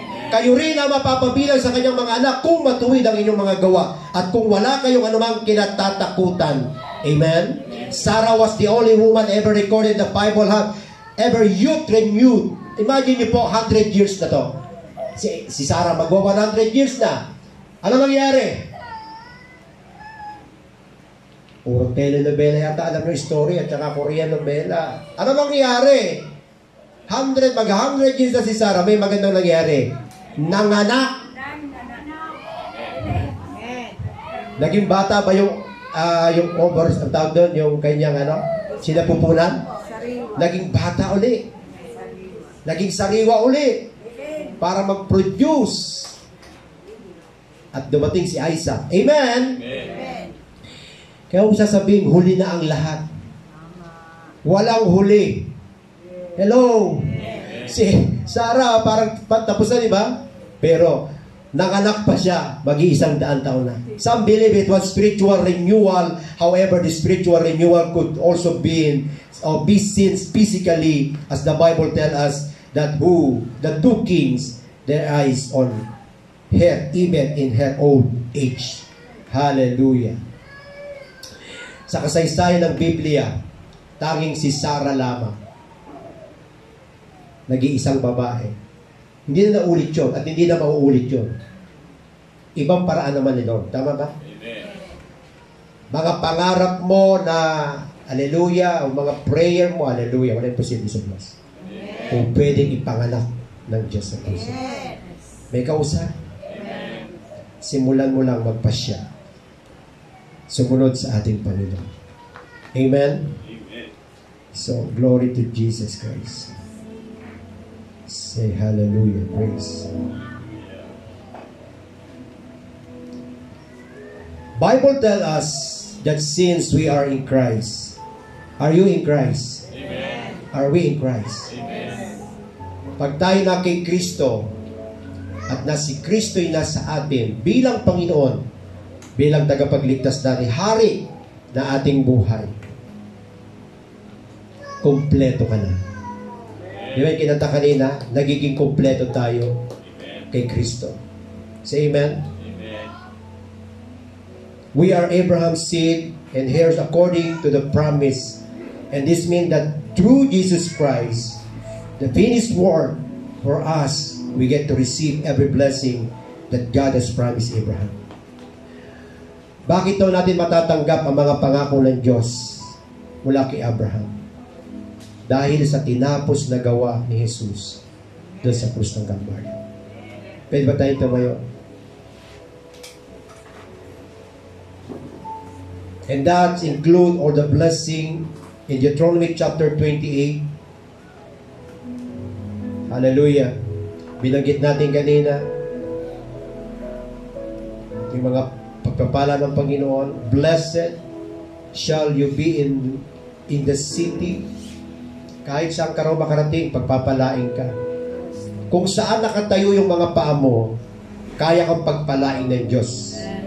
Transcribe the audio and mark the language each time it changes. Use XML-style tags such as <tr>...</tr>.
<tl>Kayo rin ang mapapabilang sa kanyang mga anak kung matuwid ang inyong mga gawa at kung wala kayong anumang kinatatakutan. Amen.</tl> <en>Sarah was the only woman ever recorded in the Bible have ever youth renewed.</en> <tl>Imagine niyo po,</tl> <en>100 years</en> <tl>na to. Si Sarah magwa 100 years na. Ano nangyari? Puro telenovela yata alam yung story at saka Korean novela. Ano mangyari?</tl> <en>100 years</en> <tl>na si Sarah, may magandang nangyari. Nanganak. Naging bata ba yung overs, ang tawag doon, yung kanyang sinapupunan? Naging bata uli. Naging sariwa uli. Para mag-produce. At dumating si Isaac. Amen? Amen. Kaya kung sasabihin, huli na ang lahat. Walang huli. Hello? Si Sarah, parang tapos na, di ba? Pero, nanganak pa siya, mag-100 taon na.</tl> <en>Some believe it was spiritual renewal. However, the spiritual renewal could also be seen physically, as the Bible tells us, that the two kings, their eyes on her, even in her old age.</en> <tl>Hallelujah. Sa kasaysayan ng Biblia, tanging si Sarah lamang, nag-iisang babae. Hindi na naulit yun at hindi na mauulit yun. Ibang paraan naman ni Lord. Tama ba? Amen. Mga pangarap mo na hallelujah, o mga prayer mo, hallelujah, wala yung posible sa Diyos. Kung pwedeng ipanganak ng Diyos sa puso. May kausap. Simulan mo lang magpasya. Sumunod sa ating Panginoon. Amen? Amen.</tl> <en>So, glory to Jesus Christ. Say hallelujah. Praise. Bible tells us that since we are in Christ, are you in Christ? Amen. Are we in Christ? Amen.</en> <tl>Pag tayo na kay Kristo at na si Kristo'y nasa atin bilang Panginoon, bilang tagapagligtas natin, hari na ating buhay, kumpleto ka na. Di ba yung kinanta kanina, nagiging kumpleto tayo kay Kristo.</tl> <en>Say amen?</en> <tl>Amen.</tl> <en>We are Abraham's seed and heirs according to the promise. And this means that through Jesus Christ, the finished work for us, we get to receive every blessing that God has promised Abraham.</en> <tl>Bakit daw natin matatanggap ang mga pangako ng Diyos mula kay Abraham? Dahil sa tinapos na gawa ni Jesus doon sa krus ng Kalbaryo. Pwede ba tayo tumayo?</tl> <en>And that include all the blessing in Deuteronomy chapter 28. Hallelujah.</en> <tl>Binanggit natin kanina yung mga pagpapala ng Panginoon.</tl> <en>Blessed shall you be in the city.</en> <tl>Kahit saan ka raw makarating, pagpapalain ka. Kung saan nakatayo yung mga paa mo, kaya kang pagpalain ng Diyos.</tl>